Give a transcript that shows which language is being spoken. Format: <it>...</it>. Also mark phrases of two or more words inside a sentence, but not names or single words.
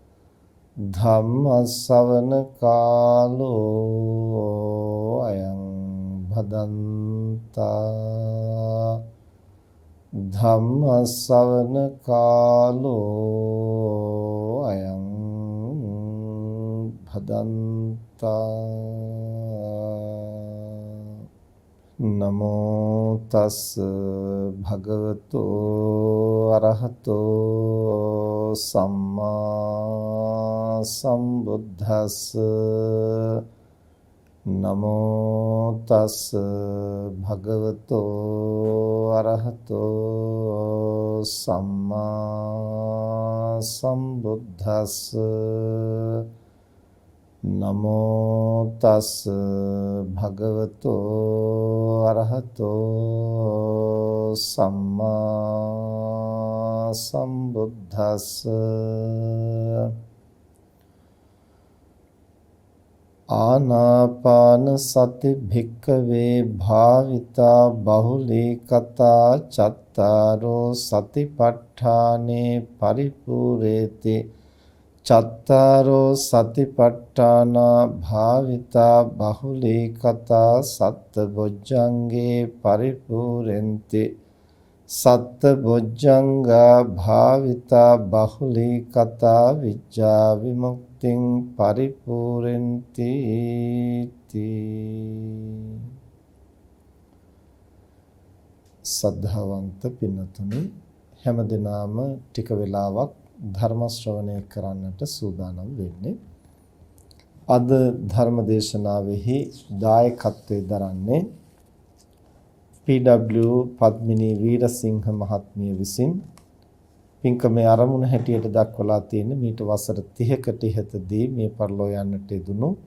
<pi>धम्मश्रवण कालो अयं भदन्ता धम्मश्रवण कालो अयं भदन्ता नमो तस् भगवतो अरहतो सम्मा सम्बुद्धस् नमो तस् भगवतो अरहतो सम्मा सम्बुद्धस् नमो तस् भगवतो अरहतो सम्मा सम्बुद्धस् आनापान सति भिक्खवे भाविता बहुली कथा चत्तारो सतिपट्ठाने परिपूरेति चत्तारो सतिपट्ठाना भाविता बहुली कथा सत्तबोज्जंगे परिपूरेन्ति सत्तबोज्जंगा भाविता बहुली कथा विज्जा विमुक्तिं परिपूरेन्ति</pi> <si>සද්ධාවන්ත පින්නතුනි හැමදෙනාම ටික වෙලාවක් ධර්ම ශ්‍රවණය කරන්නට සූදානම් වෙන්නේ. අද ධර්ම දේශනාවෙහි දායකත්වයෙන් දරන්නේ PW පද්මිනී වීරසිංහ මහත්මිය විසින් පින්කමේ ආරමුණ හැටියට දක්වලා තියෙන මීට වසර 30කට ඉහතදී මේ පරලෝ යන්නට යෙදුණු</si>